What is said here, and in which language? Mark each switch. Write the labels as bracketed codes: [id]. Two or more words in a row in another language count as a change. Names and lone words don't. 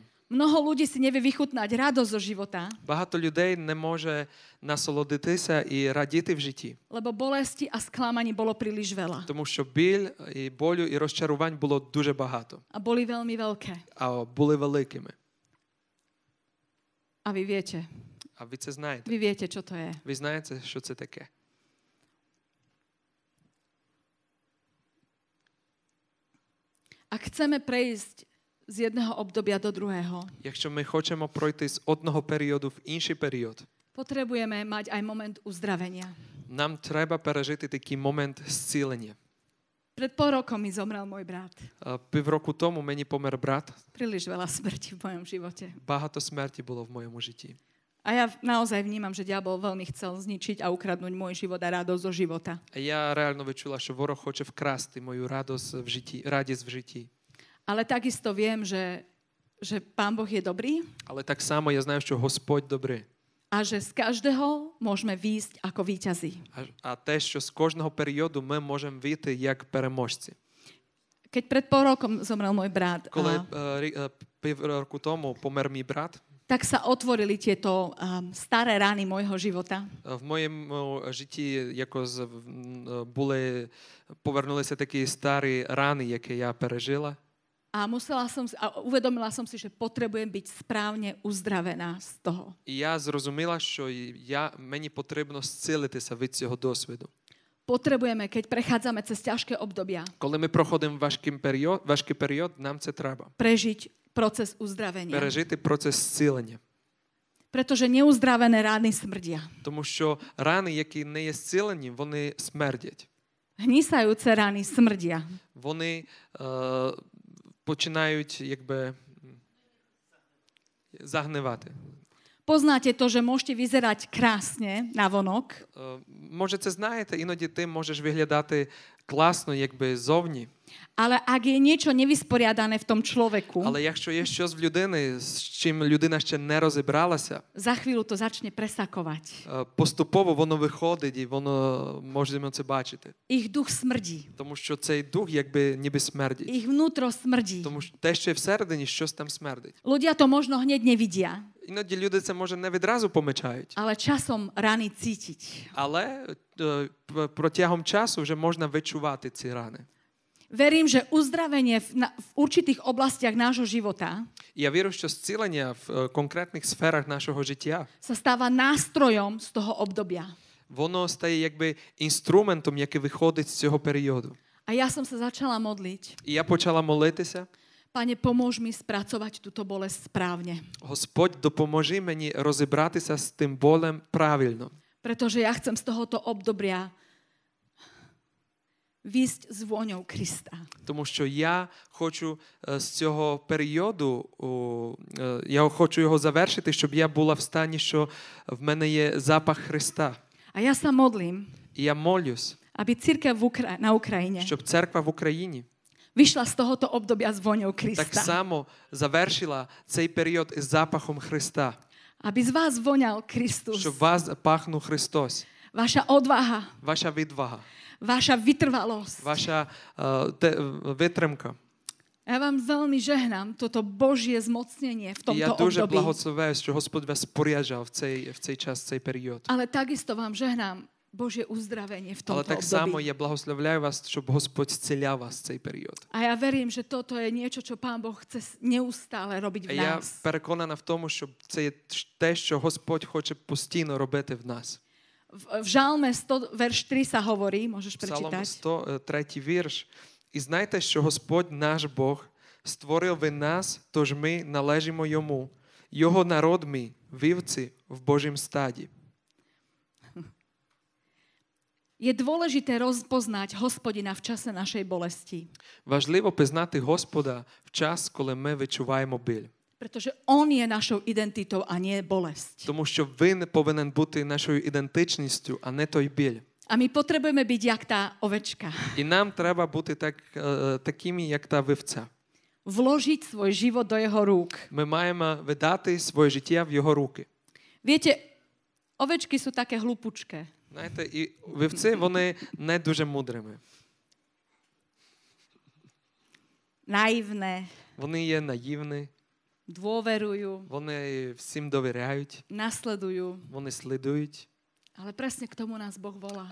[sk] Mnoho ľudí si nevie vychutnať radosť zo života, [uk] Багато людей не може насолодитися і радіти в житті, [sk] lebo bolesti a sklamaní bolo príliš veľa. [uk] тому що біль, і болю, і розчарувань було дуже багато, [sk] A boli veľmi veľké. [uk] а були великими. [sk] A vy viete. [uk] А ви це знаєте? [sk] Vy viete, čo to je. [uk] Ви знаєте, що це таке? [sk] Ak chceme prejsť z jedného obdobia do druhého, [uk] Якщо ми хочемо пройти з одного періоду в інший період, [sk] potrebujeme mať aj moment uzdravenia. [uk] нам треба пережити такий момент зцілення. [sk] Pred pol rokom mi zomrel môj brat. [uk] Півроку тому мені помер брат. [sk] Príliš veľa smrti v mojom živote. [uk] Багато смерті було в моєму житті. [sk] A ja naozaj vnímam, že diabol veľmi chcel zničiť a ukradnúť môj život a radosť zo života. [uk] А я реально відчула, що ворог хоче вкрасти мою радість в житті. [sk] Ale takisto viem, že Pán Boh je dobrý [uk] Але так само я знаю, що Господь добрий. [sk] a že z každého môžeme výjsť ako víťazi. [uk] А те, що з кожного періоду ми можемо вийти як переможці. [sk] Keď pred pol rokom zomrel môj brat, [uk] Коли півроку тому помер мій брат, [sk] tak sa otvorili tieto staré rány môjho života. [uk] в моєму житті якось повернулися такі старі рани, які я пережила. [sk] A uvedomila som si, že potrebujem byť správne uzdravená z toho. [uk] І я зрозуміла, що мені потрібно зцілитися від цього досвіду. [sk] Potrebujeme, keď prechádzame cez ťažké obdobia, [uk] Коли ми проходимо важкий період, нам це треба. [sk] prežiť proces uzdravenia. [uk] Пережити процес зцілення. [sk] Pretože neuzdravené rány smrdia. [uk] Тому що рани, які не є зцілені, вони смердять. [sk] Hnisajúce rány smrdia. [uk] Вони починають якби загнивати. [sk] Poznáte to, že môžete vyzerať krásne navonok, [uk] Може, це знаєте, іноді ти можеш виглядати класно, якби зовні. [sk] ale ak je niečo nevysporiadané v tom človeku, [uk] Але якщо є щось в людини, з чим людина ще не розібралася, [sk] za chvíľu to začne presakovať. [uk] поступово воно виходить і воно можемо це бачити. [sk] Ich duch smrdí. [uk] Тому що цей дух якби ніби смердить. [sk] Ich vnútro smrdí. [uk] Тому що те, що є всередині, щось там смердить. [sk] Ľudia to možno hneď nevidia, [uk] Іноді люди це, може, не відразу помічають. [sk] ale časom rany cítiť. [uk] Але протягом часу вже можна відчувати ці рани. [sk] Verím, že uzdravenie v určitých oblastiach nášho života [uk] І я вірю, що зцілення в конкретних сферах нашого життя, [sk] sa stáva nástrojom z toho obdobia. [uk] воно стає якби інструментом, який виходить з цього періоду. [sk] A ja som sa začala modliť. [uk] І я почала молитися. [sk] Pane, pomôž mi spracovať túto bolesť správne. [uk] Господь, допоможи мені розібратися з тим болем правильно. [sk] Pretože ja chcem z tohoto obdobia výjsť s vôňou Krista. [uk] Тому що я хочу з цього періоду, я хочу його завершити, щоб я була в стані, що в мене є запах Христа. [sk] A ja sa modlím, [uk] І я молюсь, [sk] aby cirkev na Ukrajine [uk] щоб церква в Україні [sk] vyšla z tohoto obdobia s vôňou [uk] так [sk] Krista. [uk] само завершила цей період із запахом Христа. [sk] Aby z vás voňal Kristus. [uk] Щоб вас пахнув Христос. [sk] Vaša odvaha, [uk] Ваша відвага, [sk] vaša vytrvalosť. [uk] ваша витримка. [sk] Ja vám veľmi žehnám toto Božie zmocnenie v [uk] І я [sk] tomto [uk] дуже [sk] období. [uk] благословляю, що Господь вас споряджав в цей час, в цей період. [sk] Ale takisto vám žehnám Božie uzdravenie v [uk] Але [sk] tomto [uk] так само [sk] období. [uk] я благословляю вас, щоб Господь зціляв вас в цей період. [sk] A ja verím, že toto je niečo, čo Pán Boh chce neustále robiť [uk] А [sk] v [uk] я [sk] nás. [uk] переконана в тому, що це є те, що Господь хоче постійно робити в нас. [sk] V Žalme 100, verš 3 sa hovorí, môžeš [uk] Псалом [sk] prečítať. [uk] 103 вірш. І знайте, що Господь наш Бог створив він нас, тож ми належимо йому. Його народ ми, вівці в Божім стаді. [sk] Je dôležité rozpoznať Hospodina v čase našej bolesti. [uk] Важливо пізнати Господа в час, коли ми відчуваємо біль. [sk] Pretože On je našou identitou a nie bolesť. [uk] Тому що він повинен бути нашою ідентичністю, а не той біль. [sk] A my potrebujeme byť jak tá ovečka. [uk] І нам треба бути такими, як та вівця. [sk] Vložiť svoj život do jeho rúk. [uk] Ми маємо видати своє життя в його руки. [sk] Viete, ovečky sú také hlupučké. [uk] Знаєте, і вівці, вони не дуже мудрими. [sk] Naivné, [uk] Вони є наївні, [sk] dôverujú, [uk] вони всім довіряють, [sk] nasledujú. [uk] вони слідують. [sk] Ale presne k tomu nás Boh volá.